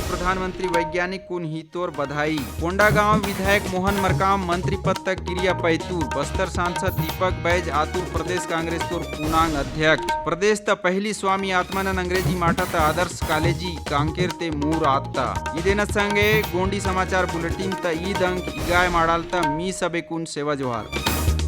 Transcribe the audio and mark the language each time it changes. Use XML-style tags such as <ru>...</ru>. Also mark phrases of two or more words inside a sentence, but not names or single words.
<gon>प्रधानमंत्री वैज्ञानिक कुन हितोर बधाई कोंडागांव विधायक मोहन मरकाम मंत्री पद तक क्रिया पैतूर बस्तर सांसद दीपक बैज आतुर प्रदेश कांग्रेस तोर पूर्णांग अध्यक्ष प्रदेश त पहली स्वामी आत्मानंद अंग्रेजी माटा त आदर्श कॉलेजी कांकेर ते मूर आत्ता इदेन संगे गोंडी समाचार बुलेटिन त ईद अंक इगाय माडाल त मी सबे कुन सेवा जोहार।</gon>